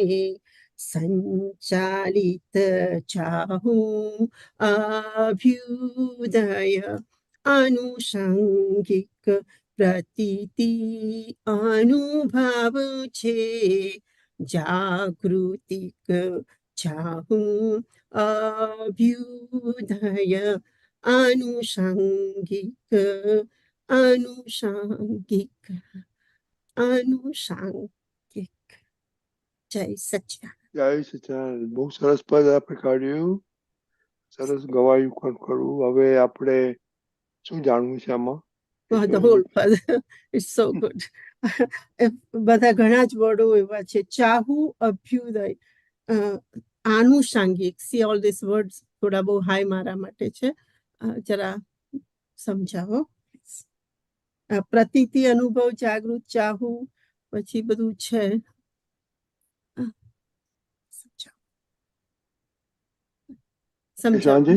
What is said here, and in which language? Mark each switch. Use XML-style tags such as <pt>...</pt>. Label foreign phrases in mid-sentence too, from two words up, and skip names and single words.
<gu>સંચાલિત ચાહું અભ્યુદય આનુષંગિક પ્રતીતિ અનુભવ છે જાગૃતિક ચાહું અભ્યુદય આનુષંગિક આનુષંગિક આનુષંગિક. જય સચ્ચિદાનંદ. જય સચ્ચિદાનંદ. બહુ સરસ પદ આપણે કાઢ્યું, સરસ ગવાયું પણ ખરું. હવે આપણે શું જાણવું છે આમાં?</gu> <en>The whole pad. It's so good.</en> <gu>બધા ઘણા જ વર્ડો એવા છે. ચાહુ અભ્યુદય આનુષંગિક.</gu> <en>See all these words</en> <gu>થોડા બહુ હાઈ મારા માટે છે. જરા સમજાવો. પ્રતીતિ અનુભવ જાગૃત ચાહું પછી બધું છે. સમજાવો.</gu>